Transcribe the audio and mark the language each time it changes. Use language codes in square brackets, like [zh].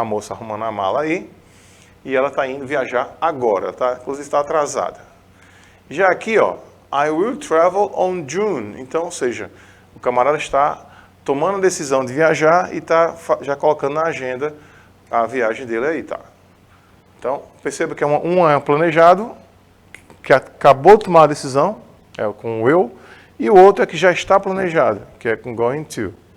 [pt] A moça arrumando a mala aí e ela está indo viajar agora, tá? Inclusive está atrasada. Já aqui, ó, [en] I will travel on June. [pt] Então, ou seja, o camarada está tomando a decisão de viajar e está já colocando na agenda a viagem dele aí, tá? Então, perceba que um é planejado, que acabou de tomar a decisão, é com will, e o outro é que já está planejado, que é com going to.